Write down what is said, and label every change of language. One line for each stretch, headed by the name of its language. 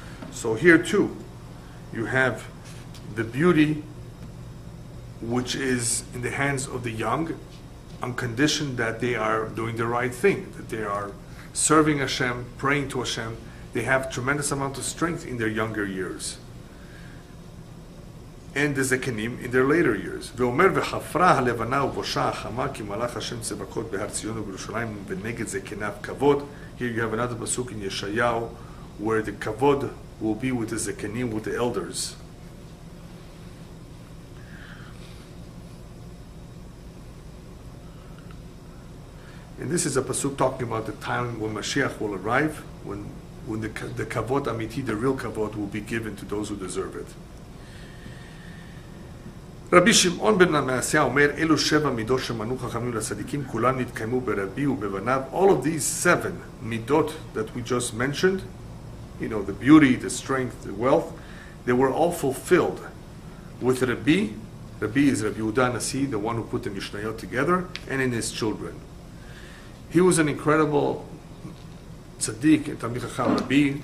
English: So here too, you have the beauty which is in the hands of the young, on condition that they are doing the right thing, that they are serving Hashem, praying to Hashem. They have tremendous amount of strength in their younger years. And the zekenim in their later years.
Hebrew: ואומר וחפרה הלבנה ובושה החמה כי מלאך השם צבקות בהר ציון ובירושלים ונגד זקניו כבוד.
English: Here you have another pasuk in Yeshayahu where the kavod will be with the zekenim, with the elders. And this is a pasuk talking about the time when Mashiach will arrive, when the kavod amiti, the real kavod, will be given to those who deserve it.
Hebrew: Rabbi Shimon ben Amasia אומר, אלו שבע מידות שמנו חכמים לצדיקים, כולם נתקיימו ברבי ובבניו.
English: All of these 7 midot that we just mentioned, you know, the beauty, the strength, the wealth, they were all fulfilled with Rabbi. Rabbi is Rabbi Yehuda Nasi, the one who put the Mishnayot together, and in his children. He was an incredible tzaddik and Talmid Chacham Rabbi.